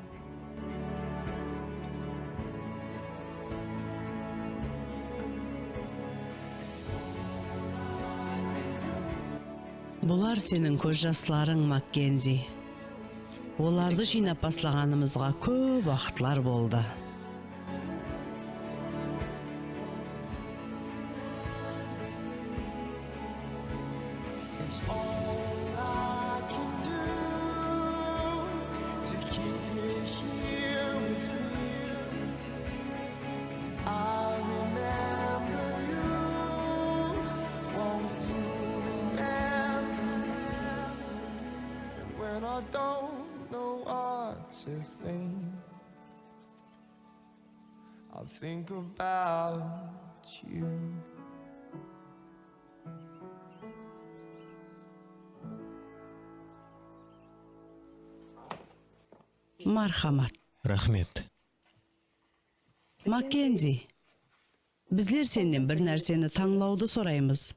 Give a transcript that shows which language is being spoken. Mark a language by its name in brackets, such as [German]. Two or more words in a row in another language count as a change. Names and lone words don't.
[Kazakh] Бұлар сенің көз жасларың, Маккензи. Оларды жинап баслағанымызға көп уақытлар болды. [English] It's all I can do to keep you here with me. I remember you, won't you remember? And when I don't know what to think, I think about you. [Kazakh] Мархамат. Рахмет. Маккензи, біздер сенден бір нәрсені таңлауды сұраймыз.